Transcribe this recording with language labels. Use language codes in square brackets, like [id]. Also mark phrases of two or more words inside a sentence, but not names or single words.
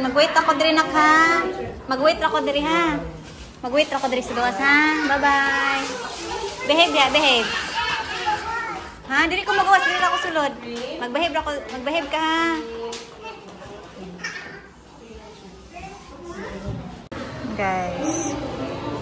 [ceb] Mag-wait ako diri nak ha. Mag-wait ako diri ha. Mag-wait ako diri sa gawas ha. [en] Bye-bye. Behave ya, behave. [ceb] Ha, diri ko magawas, diri ako sulod. Mag-behave ka ha. Guys.